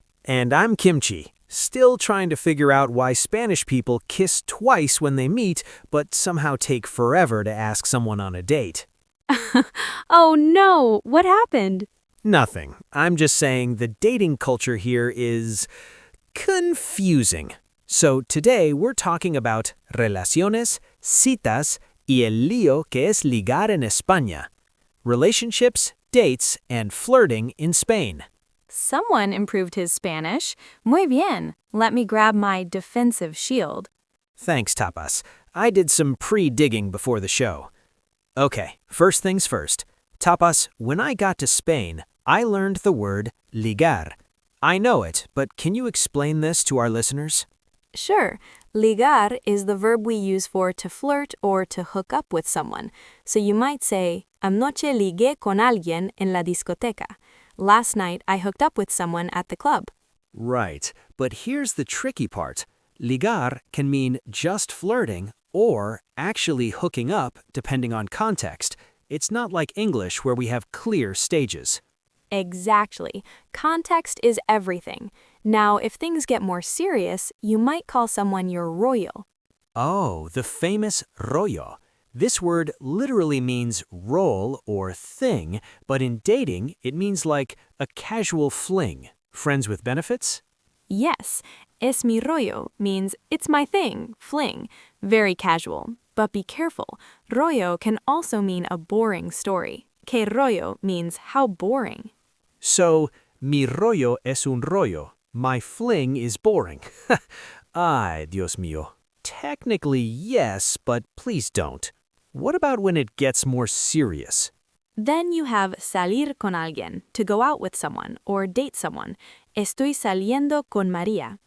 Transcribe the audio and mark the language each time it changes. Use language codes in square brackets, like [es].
[en] And I'm Kimchi, still trying to figure out why Spanish people kiss twice when they meet, but somehow take forever to ask someone on a date. Oh no, what happened? Nothing. I'm just saying the dating culture here is confusing. So today we're talking about [es] relaciones, citas, y el lío que es ligar en España. [en] Relationships, dates, and flirting in Spain. Someone improved his Spanish. [es] Muy bien. [en] Let me grab my defensive shield. Thanks, Tapas. I did some pre-digging before the show. Okay, first things first. Tapas, when I got to Spain, I learned the word ligar. I know it, but can you explain this to our listeners? Sure. Ligar is the verb we use for to flirt or to hook up with someone. So you might say, [es] anoche ligué con alguien en la discoteca. [en] Last night I hooked up with someone at the club. Right, but here's the tricky part. Ligar can mean just flirting or actually hooking up depending on context. It's not like English where we have clear stages. Exactly. Context is everything. Now, if things get more serious, you might call someone your rollo. Oh, the famous rollo. This word literally means roll or thing, but in dating, it means like a casual fling. Friends with benefits? Yes, [es] es mi rollo [en] means it's my thing, fling, very casual. But be careful, rollo can also mean a boring story. [es] Que rollo [en] means how boring. So, [es] mi rollo es un rollo. [en] My fling is boring. [es] Ay, Dios mío. [en] Technically, yes, but please don't. What about when it gets more serious? Then you have [es] salir con alguien, [en] to go out with someone or date someone. [es] Estoy saliendo con María.